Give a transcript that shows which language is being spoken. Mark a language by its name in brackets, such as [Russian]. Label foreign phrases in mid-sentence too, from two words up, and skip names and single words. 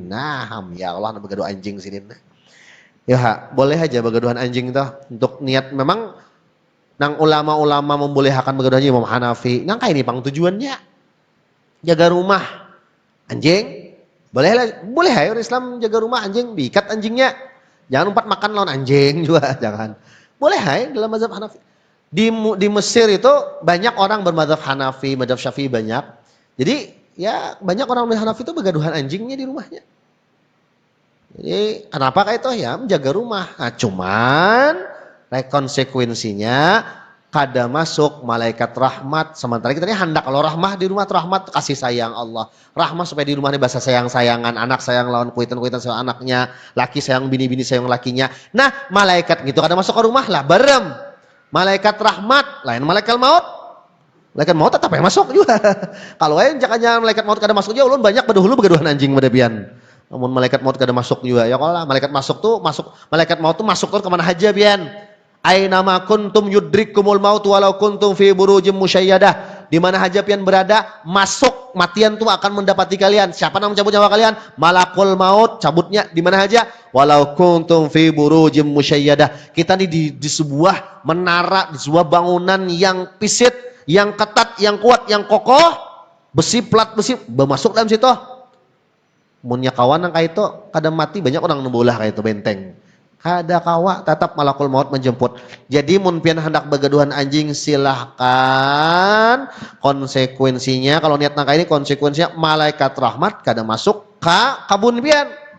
[Banjar] Nah, ya Allah menggaduh anjing sini. Ya, boleh aja begaduhan anjing tuh untuk niat memang nang ulama-ulama membolehkan begaduhan anjing Imam Hanafi. Nang kayak ini pang tujuannya jaga rumah anjing. Boleh ayo Islam jaga rumah anjing, diikat anjingnya. Jangan umpat makan lawan anjing juga, jangan. Boleh ayo dalam mazhab Hanafi. Di Mesir itu banyak orang bermadzhab Hanafi, madzhab Syafi'i banyak. Jadi ya banyak orang Hanafi itu begaduhan anjingnya di rumahnya. Jadi kenapa kayak itu ya menjaga rumah. Nah, cuman konsekuensinya kada masuk malaikat rahmat. Sementara kita ini hendak kalau rahmah di rumah rahmat kasih sayang Allah. Rahmah supaya di rumah ini bahasa sayang-sayangan, anak sayang lawan kuitan-kuitan sayang anaknya, laki sayang bini-bini sayang lakinya. Nah, malaikat gitu kada masuk ke rumah lah barem. Malaikat rahmat lain malaikat maut. Malaikat maut tetap yang masuk juga. Kalau jangan malaikat maut kada masuk juga ulun banyak bedahulu begaduhan anjing bedabian. Namun malaikat maut kada masuk juga. Ya kalau malaikat masuk tuh malaikat maut tuh masuk tuh kemana aja bian. [Arabic] أين ما كنتم يدرككم الموت ولو كنتم في بروج مشيدة. [Banjar] Di mana aja pian berada, masuk matian tuh akan mendapati kalian. [Indonesian] Siapa yang mencabut nyawa kalian? [Arabic] ملك الموت [Indonesian] cabutnya di mana aja? [Arabic] ولو كنتم في بروج مشيدة. [Indonesian] Kita nih di sebuah menara, di sebuah bangunan yang pisit, yang ketat, yang kuat, yang kokoh, besi plat besi bermasuk dalam situ. [Banjar] Munnya kawan yang kayak itu kadang mati banyak orang nembolah kayak itu benteng. Kada kawa tetap [Arabic] ملك الموت [Banjar] menjemput. Jadi mun pian hendak begaduhan anjing silahkan. Konsekuensinya kalau niat nangka ini konsekuensinya malaikat rahmat kada masuk ke kabun pian.